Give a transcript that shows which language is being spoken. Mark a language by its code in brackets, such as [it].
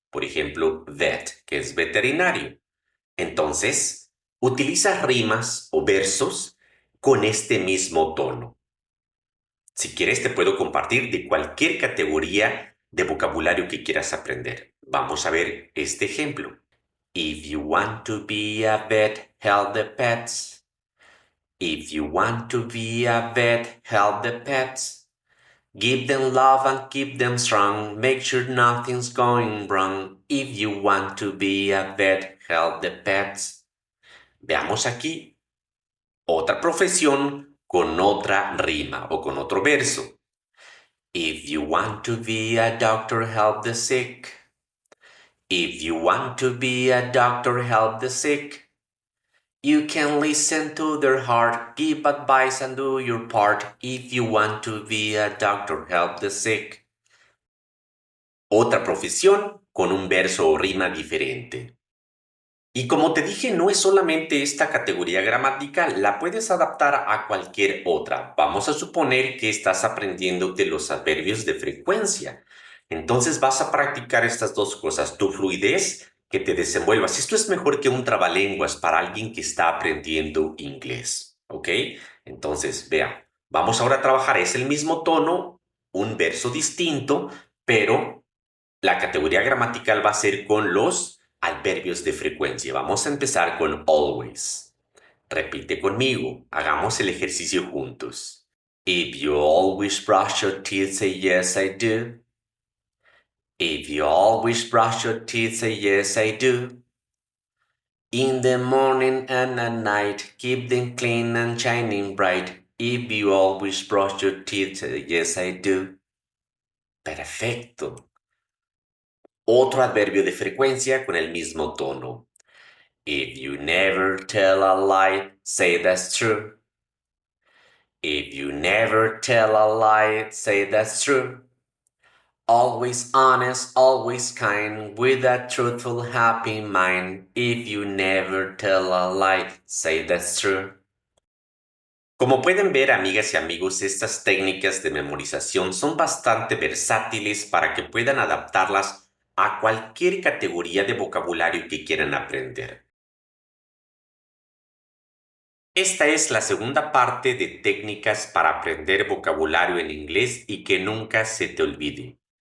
[es] Por ejemplo, vet, que es veterinario. Entonces, utiliza rimas o versos con este mismo tono. Si quieres, te puedo compartir de cualquier categoría de vocabulario que quieras aprender. Vamos a ver este ejemplo. [en] If you want to be a vet, help the pets. If you want to be a vet, help the pets. Give them love and keep them strong. Make sure nothing's going wrong. If you want to be a vet, help the pets. [es] Veamos aquí otra profesión con otra rima o con otro verso. [en] If you want to be a doctor, help the sick. If you want to be a doctor, help the sick. You can listen to their heart, give advice and do your part. If you want to be a doctor, help the sick. [es] Otra profesión con un verso o rima diferente. Y como te dije, no es solamente esta categoría gramatical, la puedes adaptar a cualquier otra. Vamos a suponer que estás aprendiendo de los adverbios de frecuencia. Entonces vas a practicar estas dos cosas, tu fluidez, que te desenvuelvas. Esto es mejor que un trabalenguas para alguien que está aprendiendo inglés, ¿ok? Entonces, vea, vamos ahora a trabajar, es el mismo tono, un verso distinto, pero la categoría gramatical va a ser con los adverbios de frecuencia. Vamos a empezar con always. Repite conmigo. Hagamos el ejercicio juntos. [en] If you always brush your teeth, say yes, I do. If you always brush your teeth, say yes, I do. In the morning and at night, keep them clean and shining bright. If you always brush your teeth, yes I do. [es] Perfecto. Otro adverbio de frecuencia con el mismo tono. [en] If you never tell a lie, say that's true. If you never tell a lie, say that's true. Always honest, always kind, with a truthful, happy mind. If you never tell a lie, say that's true. [es] Como pueden ver, amigas y amigos, estas técnicas de memorización son bastante versátiles para que puedan adaptarlas a cualquier categoría de vocabulario que quieran aprender. Esta es la segunda parte de técnicas para aprender vocabulario en inglés y que nunca se te olvide.